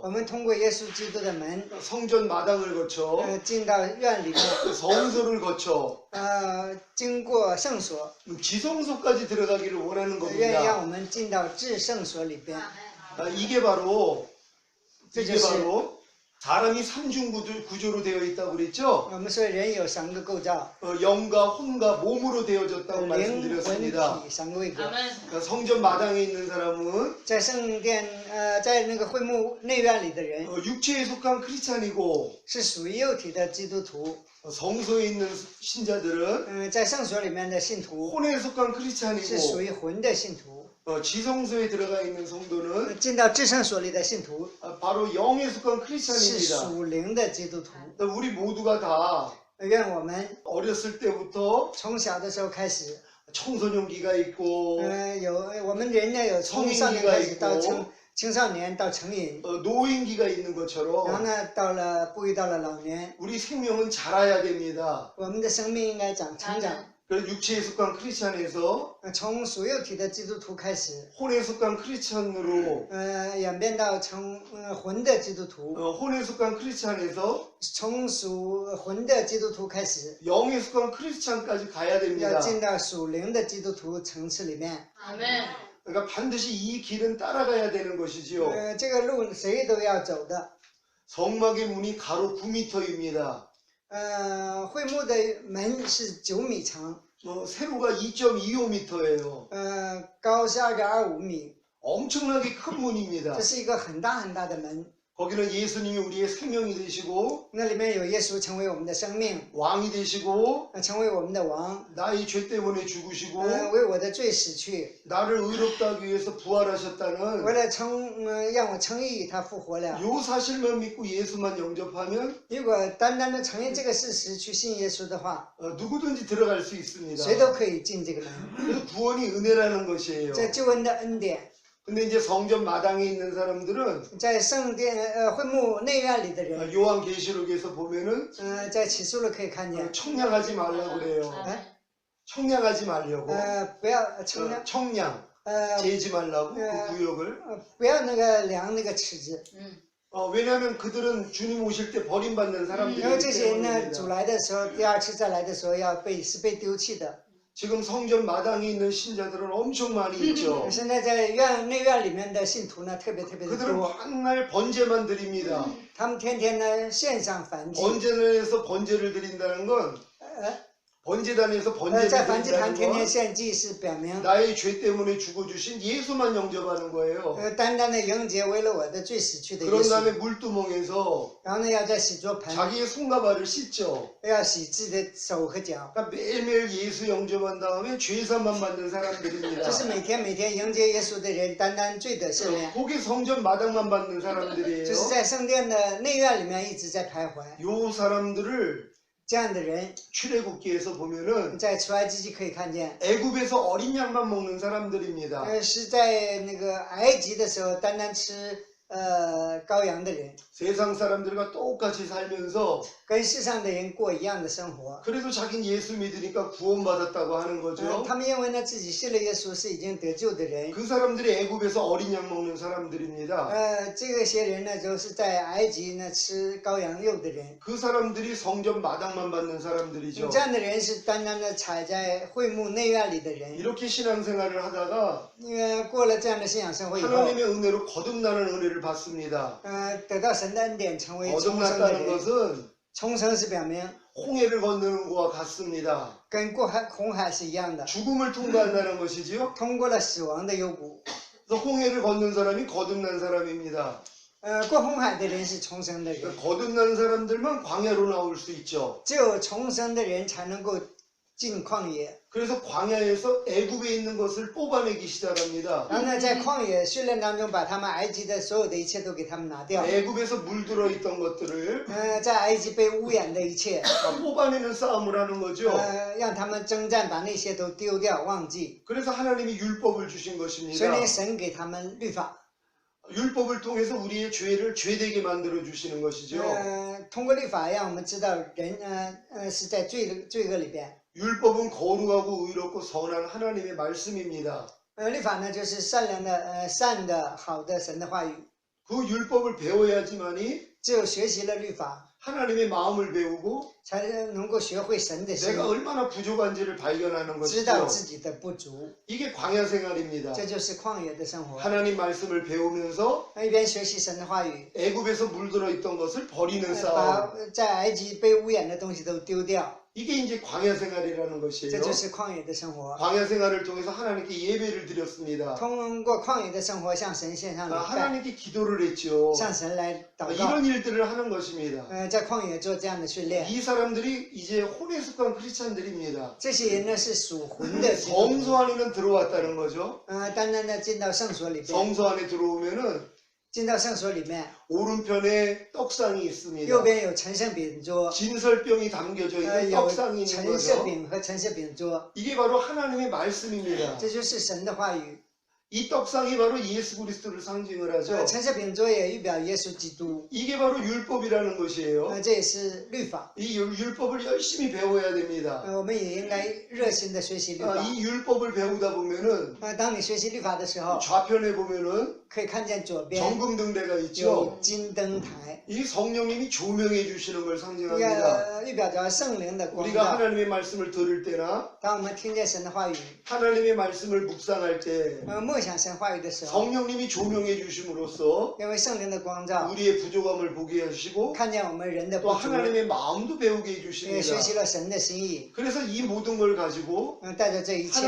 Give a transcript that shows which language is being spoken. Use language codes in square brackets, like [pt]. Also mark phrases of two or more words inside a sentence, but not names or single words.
[zh] 我们通过耶稣基督的门， [ko] 성전 마당을 거쳐 [zh] 进到院里面， [ko] 성소를 거쳐 [zh] 经过圣所， [ko] 지성소까지 들어가기를 원하는 [zh] 愿意让 [ko] 겁니다. [zh] 我们进到至圣所里边。 [ko] 이게 바로 [zh] 这 [ko] 이게 [zh] 就是 [ko] 바로 사람이 삼중 구조로 되어 있다고 그랬죠? [zh] 我们说人有三个构造， [ko] 영과 혼과 몸으로 되어졌다고 [zh] 灵魂 [ko] 말씀드렸습니다. [zh] 体三个位格。 [ko] 그러니까 성전 마당에 있는 사람은 [zh] 在圣殿，在那个会幕内院里的人， [ko] 육체에 속한 크리스찬이고 [zh] 是属于肉体的基督徒。 [ko] 성소에 있는 신자들은 [zh] 在圣所里面的信徒 [ko] 혼에 속한 [zh] 是属 [ko] 크리스찬이고 [zh] 于魂的信徒。 [ko] 지성소에 들어가 있는 성도는 [zh] 进到至圣所里的信徒 [ko] 바로 영에 속한 [zh] 是 [ko] 크리스찬입니다. [zh] 属灵的基督徒。 [ko] 우리 모두가 다 [zh] 愿我们 [ko] 어렸을 때부터 [zh] 从小的时候开始， [ko] 청소년기가 있고 [zh] 我们人呢有从少年开始到青少年到成瘾， [ko] 노인기가 있는 [zh] 然后 [ko] 것처럼 [zh] 呢步入到了老年， [ko] 우리 생명은 자라야 됩니다. [zh] 我们的生命应该成长。 [ko] 그래서 육체에 속한 크리스찬에서 [zh] 从属肉体的基督徒开始， [ko] 혼에 속한 크리스찬으로 [zh] 演变到成魂的基督徒， [ko] 혼에 속한 크리스찬에서 [zh] 从属魂的基督徒开始， [ko] 영에 속한 크리스찬까지 가야 [zh] 要 [ko] 됩니다. [zh] 进到属灵的基督徒层次里面。 [ko] 그러니까 반드시 이 길은 따라가야 되는 것이지요. [zh] 这个路谁都要走的。 [ko] 성막의 문이 가로 9m입니다. [zh] 会幕的门是9米长， [ko] 세로가 2.25m예요. [zh] 高是2.25米， [ko] 엄청나게 큰 문입니다. [zh] 这是一个很大很大的门。 [ko] 거기는 예수님이 우리의 생명이 되시고 [zh] 那里面有耶稣成为我们的生命， [ko] 왕이 되시고 [zh] 成为我们的王， [ko] 나의 죄 때문에 죽으시고 [zh] 为我的罪死去， [ko] 나를 의롭다 하기 위해서 부활하셨다는 [zh] 为了让我称义，他复活了。 [ko] 요 사실만 믿고 예수만 영접하면 [zh] 如果单单的承认这个事实去信耶稣的话， [ko] 누구든지 들어갈 수 있습니다. [zh] 谁都可以进这个门。 [ko] 그래서 구원이 은혜라는 것이에요. [zh] 这救恩的恩典， [ko] 근데 이제 성전 마당에 있는 사람들은 [zh] 在圣殿会幕内院里的人， [ko] 요한계시록에서 보면은 [zh] 在启示录可以看见， [ko] 청량하지 말라고 그래요. 청량하지 말려고. [zh] 不要称量， [ko] 청량. 재지 말라고 그 구역을. [zh] 不要那个量那个尺子。 [ko] 왜냐하면 그들은 주님 오실 때 버림받는 [zh] 因为 [ko] 사람들이기 [zh] 这些人呢， [ko] 때문입니다. [zh] 主来的时候，第二次再来的时候是被丢弃的。 [ko] 지금 성전 마당에 있는 신자들은 엄청 많이 있죠. [zh] 现在在内院里面的信徒呢，特别的 [ko] 그들은 [zh] 多， [ko] 맨날 번제만 드립니다. [zh] 他们天天呢线上燔祭。 [ko] 번제단에서 번제를 드린다는 건 呃 번제단에서 [zh] 在 [ko] 번제를 [zh] 燔祭坛 [ko] 드린다는 [zh] 天天 [ko] 건 [zh] 献祭是表明， [ko] 나의 죄 때문에 죽어주신 예수만 영접하는 거예요. [zh] 单单的迎接为了我的罪死去的耶 [ko] 그런 [zh] 稣。 [ko] 다음에 물두멍에서 [zh] 然后呢，要在洗濯盆， [ko] 자기의 손과 발을 씻죠. [zh] 要洗自己的手和脚， [ko] 그러니까 매일매일 예수 영접한 다음에 죄사만 받는 사람들입니다. [zh] 这是每天迎接耶稣的人，单单罪得赦免， [ko] 거기 성전 마당만 받는 [zh] 就 [ko] 사람들이에요. [zh] 是在圣殿的内院里面一直在徘徊。 [ko] 요 사람들을 [zh] 这样的人， [ko] 출애굽기에서 보면은 [zh] 在出埃及记可以看见， [ko] 애굽에서 어린 양만 먹는 사람들입니다. [zh] 是在那个埃及的时候单单吃羔羊的人， [ko] 세상 사람들과 똑같이 살면서 [zh] 跟世上的人过一样的生活。 [ko] 그래도 자긴 예수 믿으니까 구원받았다고 하는 거죠. [zh] 他们认为呢自己信了耶稣是已经得救的人。 [ko] 그 사람들이 애굽에서 어린 양 먹는 사람들입니다. [zh] 这些人呢，就是在埃及呢吃羔羊肉的人。 [ko] 그 사람들이 성전 마당만 받는 사람들이죠. [zh] 这样的人是单单的踩在会幕内院里的人。 [ko] 이렇게 신앙생활을 하다가 [zh] 过了这样的信仰生活以后， [ko] 하나님의 은혜로 거듭나는 은혜를 받습니다. [zh] 得到神的恩典，成为重生的 [ko] 거듭났다는 [zh] 人。 [ko] 것은 [zh] 重生是表明 [ko] 홍해를 건너는 것과 같습니다. [zh] 跟过红海是一样的， [ko] 죽음을 통과한다는 것이지요. [zh] 通过了死亡的幽谷。 [ko] 그래서 홍해를 건넌 사람이 거듭난 사람입니다. [zh] 过红海的人是重生的人， [ko] 그러니까 거듭난 사람들만 광야로 나올 수 있죠. [zh] 只有重生的人才能够进旷野。 [ko] 그래서 광야에서 애굽에 있는 것을 뽑아내기 시작합니다. [zh] 然后呢，在旷野训练当中，把他们埃及的所有的一切都给他们拿掉。 [ko] 애굽에서 물들어 있던 것들을 [zh] 在埃及被污染的一切， [ko] 뽑아내는 싸움을 하는 거죠. [zh] 让他们征战，把那些都丢掉、忘记。 [ko] 그래서 하나님이 율법을 주신 [zh] 所以 [ko] 것입니다. [zh] 呢，神给他们律法， [ko] 율법을 통해서 우리의 죄를 죄되게 만들어 주시는 것이죠. [zh] 通过律法让我们知道人是在罪恶里边。 [ko] 율법은 거룩하고 의롭고 선한 하나님의 말씀입니다. [zh] 律法呢就是善良的、善的、好的神的话语。 [ko] 그 율법을 배워야지만이 [zh] 只有学习了律法， [ko] 하나님의 마음을 배우고 [zh] 才能够学会神的心， [ko] 내가 얼마나 부족한지를 발견하는 [zh] 知道 [ko] 것이죠. [zh] 自己的不足。 [ko] 이게 광야 생활입니다. [zh] 这就是旷野的生活。 [ko] 하나님 말씀을 배우면서 [zh] 一边学习神的话语， [ko] 애굽에서 물들어 있던 것을 버리는 [zh] 把 [ko] 싸움. [zh] 在埃及被污染的东西都丢掉， [ko] 이게 이제 광야 생활이라는 [zh] 这 [ko] 것이에요. [zh] 就是旷野的生活。 [ko] 광야 생활을 통해서 하나님께 예배를 드렸습니다. [zh] 通过旷野的生活向神献上礼拜， [ko] 하나님께 기도를 했죠. [zh] 向神来祷告。 [ko] 이런 일들을 하는 것입니다. [zh] 在旷野做这样的训练。 [ko] 이 사람들이 이제 혼에 속한 크리스찬들입니다. [zh] 这些人呢是属魂的基督徒， [ko] 성소 안에는 들어왔다는 거죠. [zh] 单单的进到圣所里边， [ko] 성소 안에 들어오면은 [zh] 进到圣所里面， [ko] 오른편에 떡상이 있습니다. [zh] 右边有陈设饼桌， [ko] 진설병이 담겨져 있는 [zh] 有 [ko] 떡상이 있는 [zh] 陈设 [ko] 거죠. [zh] 饼和陈设饼桌， [ko] 이게 바로 하나님의 말씀입니다. [zh] 这就是神的话语。 [ko] 이 떡상이 바로 예수 그리스도를 상징을 하죠. [zh] 陈设饼桌也预表耶稣基督， [ko] 이게 바로 율법이라는 것이에요. [zh] 这也是律法。 [ko] 이 율법을 열심히 배워야 됩니다. [zh] 我们也应该热心的学习律法。 [ko] 이 율법을 배우다 보면은 [zh] 当你学习律法的时候， [ko] 좌편에 보면은 [zh] 可以看见左边 [ko] 정금등대가 [zh] 有 [ko] 있죠. [zh] 金灯台， [ko] 이 성령님이 조명해 주시는 걸 상징합니다. [zh] 预表着圣灵的光 [ko] 우리가 [zh] 照。 [ko] 하나님의 말씀을 들을 때나 [zh] 当我们听见神的话语， [ko] 하나님의 말씀을 묵상할 때 [zh] 默想神话语的时候， [ko] 성령님이 조명해 주심으로써 [zh] 因为圣灵的光照， [ko] 우리의 부족함을 보게 하시고 [zh] 看见我们人的 [ko] 또 [zh] 不足， [ko] 하나님의 마음도 배우게 [zh] 也 [ko] 해주십니다. [zh] 学习了神的心意。 [ko] 그래서 이 모든 걸 가지고 [zh] 带着这一切，